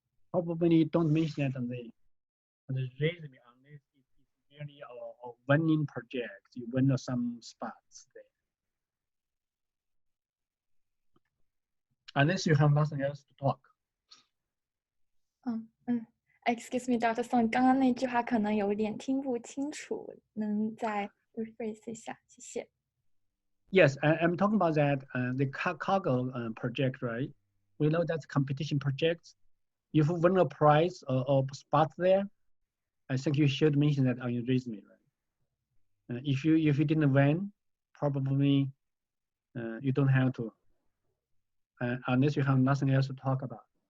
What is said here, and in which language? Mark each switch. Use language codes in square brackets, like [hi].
[en] Probably don't mention that on the resume unless it's merely a winning project. You win some spots there. Unless you have nothing else to talk. Excuse me, Dr. [zh] Song， 刚刚那句话可能有点听不清楚，能再 rephrase 一下？谢谢。 [en] Yes, I'm talking about that the cargo project, right? We know that's competition projects. If you win a prize or spot there, I think you should mention that on your resume, right? If you didn't win, probably you don't have to, unless you have nothing else to talk about.